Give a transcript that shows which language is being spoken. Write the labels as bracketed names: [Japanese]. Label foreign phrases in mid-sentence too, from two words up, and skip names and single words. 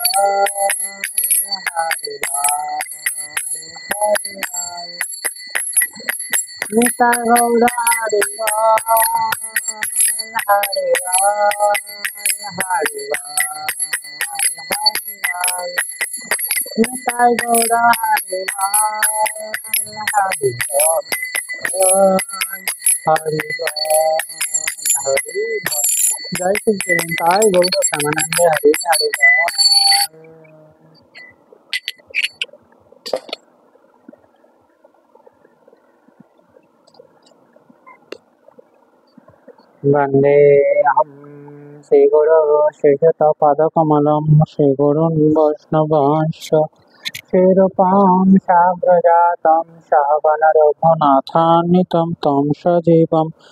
[Bangla] হরে হরে নিতাই গৌর হরি হরে হরে নিতাই গৌর হরি হরি হরি হরি। [Hindi] जय श्री निताय गौर प्रेमानंदे हरे हरे बोल। [Sanskrit] वंदे हम श्रीगुरो श्रीयुतपदकमलं श्रीगुरुन् वैष्णवांश्च श्रीरूपां साग्रजातं सहगणरघुनाथान्वितं तं सजीवं